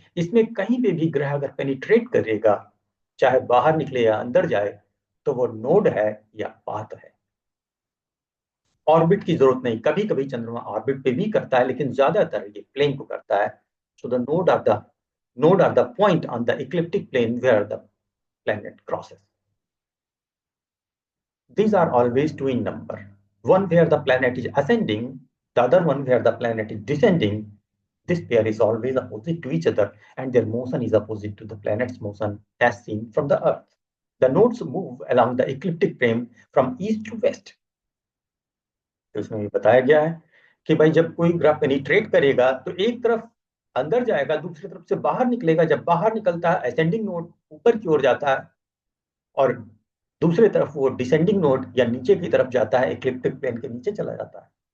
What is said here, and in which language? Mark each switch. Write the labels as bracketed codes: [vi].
[hi] इसमें कहीं पे भी ग्रह अगर पेनिट्रेट करेगा, चाहे बाहर निकले या अंदर जाए, तो वो नोड है या पाथ है। ऑर्बिट की जरूरत नहीं। कभी कभी चंद्रमा ऑर्बिट पे भी करता है, लेकिन ज्यादातर ये प्लेन को करता है। [en] So the node are the point on the ecliptic plane where the planet crosses. These are always two in number. One where the planet is ascending, the other one where the planet is descending. This pair is always opposite to each other, and their motion is opposite to the planet's motion as seen from the Earth. The nodes move along the ecliptic plane from east to west. [hi] तो इसमें भी बताया गया है कि भाई जब कोई ग्रह पेनिट्रेट करेगा तो एक तरफ अंदर जाएगा, दूसरी तरफ से बाहर निकलेगा। जब बाहर निकलता है असेंडिंग नोड ऊपर की ओर जाता है, और दूसरे तरफ वो डिसेंडिंग नोड या नीचे की तरफ जाता है, इक्लिप्टिक प्लेन के नीचे चला जाता है।